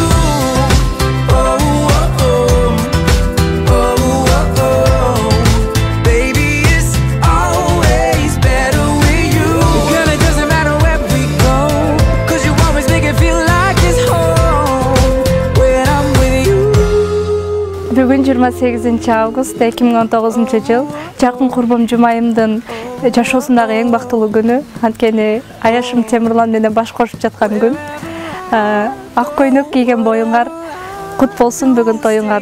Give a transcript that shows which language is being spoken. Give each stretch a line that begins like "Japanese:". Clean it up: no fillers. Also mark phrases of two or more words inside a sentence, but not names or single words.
English: Oh, oh, oh, oh, oh, oh. Baby, it's always better with you. Girl, it doesn't matter where we go, 'cause you always make it feel like it's home when I'm with you.
Kyrgyz: Бүгүн 28 август 2019 жыл жакын курбум Жумайымдын жашоосундагы эң бактылуу күнү. Анткени Аяшым Темирлан менен баш кошуп жаткан күн. Ак көйнөк кийген боюңар кут болсун бүгүн тоюңар.